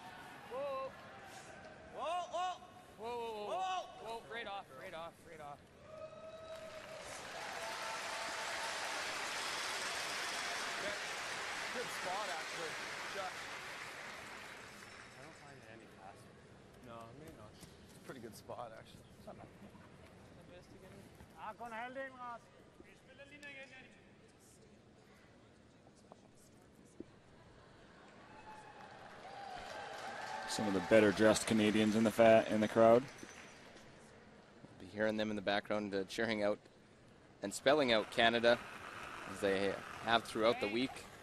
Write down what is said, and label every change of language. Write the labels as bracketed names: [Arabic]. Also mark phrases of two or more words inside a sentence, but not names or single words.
[English] Whoa. Right off. Good spot, actually. I don't find it any faster. No, maybe not. It's a pretty good spot, actually. [Danish] Kun halvdelen, Ras. Vi spiller linje igen, Janni. [English] Some of the better dressed Canadians in the crowd. Be hearing them in the background cheering out and spelling out Canada as they have throughout the week.